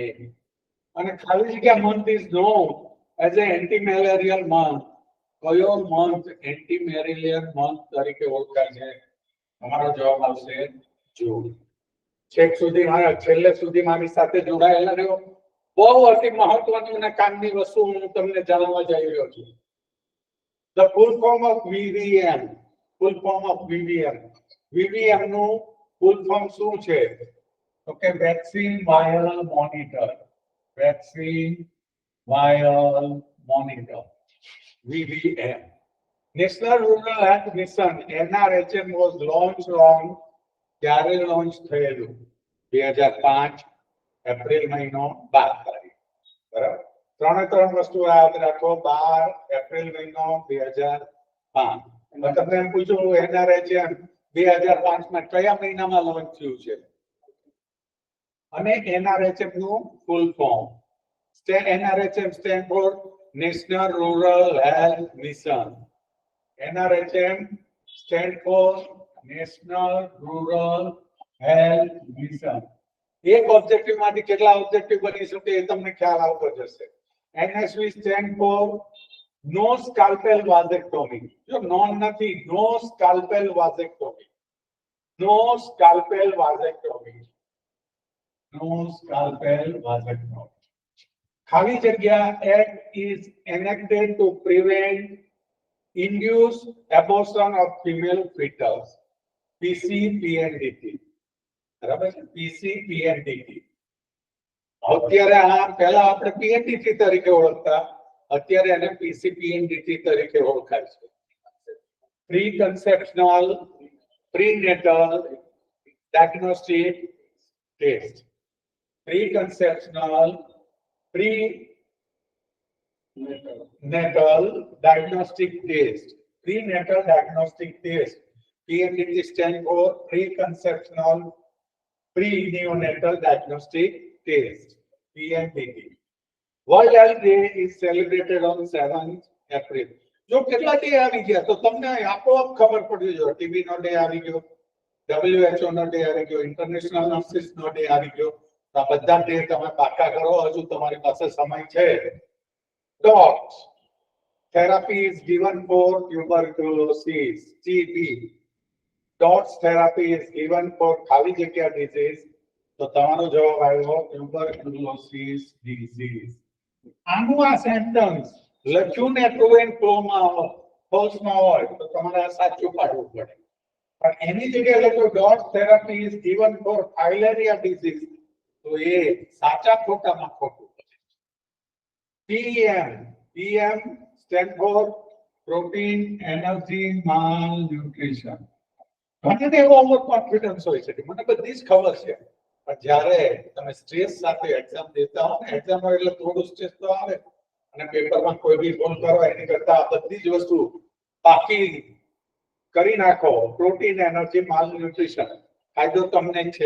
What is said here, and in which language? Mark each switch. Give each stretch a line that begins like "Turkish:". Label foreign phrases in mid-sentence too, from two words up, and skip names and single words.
Gujarati: અને ખાલી જગ્યા
English: month is known as a anti malarial month.
Gujarati: કયો મંથ
English: anti malarial month
Gujarati: તરીકે ઓળખાય છે? તમારો જવાબ આવશે જૂન. છેક સુધી છેલ્લે સુધી મારી સાથે જોડાયેલા રહ્યો. બહુ અતિ મહત્વની અને કામની વસ્તુ હું તમને જણાવવા જઈ રહ્યો છું.
English: The full form of VVM. Full form of VVM.
Gujarati: VVM નું
English: full form
Gujarati: શું છે? તો કે
English: vaccine viral monitor. vaccine viral monitor, VVM. National Rural Health Mission NRHM was launched on
Gujarati: ક્યારે લોન્ચ થયેલું? 2005 એપ્રિલ મહિનો 12 તારીખ. બરાબર. ત્રણ વસ્તુ યાદ રાખો. 12 એપ્રિલ મહિનો 2005. તમને એમ પૂછ્યું NRHM 2005 માં કયા મહિનામાં લોન્ચ થયું છે? અને NRHM નું
English: full form. NRHM stand for National Rural Health Mission. NRHM stand for National Rural Health Mission.
Gujarati: એક ઓબ્જેક્ટિવ માંથી કેટલા ઓબ્જેક્ટિવ બની શકે એ તમને ખ્યાલ આવતો જશે.
English: NSV stand for No Scalpel Vasectomy. જો નોન નથી, no scalpel vasectomy. no scalpel vasectomy. no scalpel vasectomy.
Gujarati: ખાલી જગ્યા
English: act is enacted to prevent induced abortion of female fetus. PCPNDT.
Gujarati: બરાબર છે? PCPNDT. અત્યારે આ પહેલા આપણે PNDT તરીકે ઓળખતા, અત્યારે એને PCPNDT તરીકે ઓળખાય છે.
English: pre conceptional prenatal diagnostic test. pre conceptional prenatal diagnostic test. Prenatal diagnostic test. PNDT stands for preconceptional preneonatal diagnostic test. PNDT. World Health Day is celebrated on 7th April.
Gujarati: જો કેટલા ડે આવી ગયા તો તમને આપોઆપ ખબર પડી જાય. ટીબી નો ડે આવી ગયો, WHO નો ડે આવી ગયો,
English: international nurses
Gujarati: નો ડે આવી ગયો. આ બધા ડે તમે પાકા કરો. હજુ તમારી પાસે સમય છે.
English: DOTS therapy is given for tuberculosis, TB. DOTS therapy is given for
Gujarati: ખાલી જગ્યા
English: disease.
Gujarati: તો તમારો જવાબ આવ્યો
English: tuberculosis disease.
Gujarati: આનું આ સેન્ટેન્સ લખ્યું ને ટ્રુએન ફોલ્સમાં હોય તો તમારે આ સાચું પાડવું પડે. પણ એની જગ્યાએ લખ્યું
English: DOTS therapy is given for filaria disease.
Gujarati: તો એ સાચા ખોટામાં ખોટું.
English: PM stand for protein energy malnutrition.
Gujarati: ઘણા એવો
English: over confidence
Gujarati: હોય છે કે મને બધી જ ખબર છે, પણ જ્યારે તમે સ્ટ્રેસ સાથે એક્ઝામ દેતા હો ને, એક્ઝામ હોય એટલે થોડું સ્ટ્રેસ તો આવે, અને પેપરમાં કોઈ બી ભૂલ કરો એની કરતા બધી જ વસ્તુ પાકી કરી નાખો.
English: protein energy malnutrition
Gujarati: ફાયદો તમને છે.